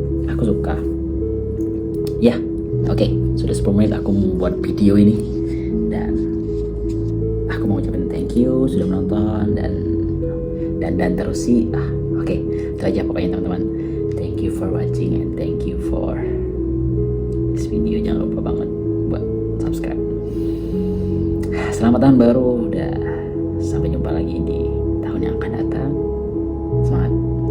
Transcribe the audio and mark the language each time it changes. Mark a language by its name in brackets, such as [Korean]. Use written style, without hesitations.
[Indonesian] aku suka. Ya, oke, sudah 10 menit aku membuat video ini dan aku mau ucapin [English] thank you [Indonesian] sudah menonton dan terus sih. Oke, itu aja pokoknya teman-teman. [English] Thank you for watching and thank you for this video. [Indonesian] Jangan lupa banget buat subscribe. Selamat tahun baru, sampai jumpa lagi di tahun yang akan datang. Semangat.